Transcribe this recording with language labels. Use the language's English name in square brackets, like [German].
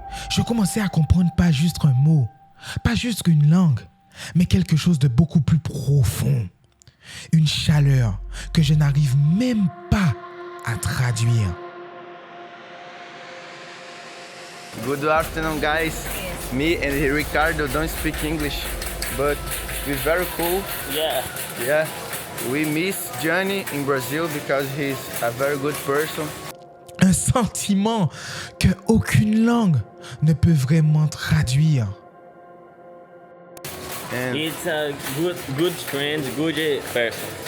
[French] Je commençais à comprendre pas juste un mot, pas juste une langue, mais quelque chose de beaucoup plus profond. Une chaleur que je n'arrive même pas à traduire. [English] Good afternoon, guys. Me and Ricardo don't speak English, but we're very cool. Yeah. We miss Johnny in Brazil because he's a very good person. [French] Un sentiment que aucune langue ne peut vraiment traduire. [English] And it's a good friend, good person.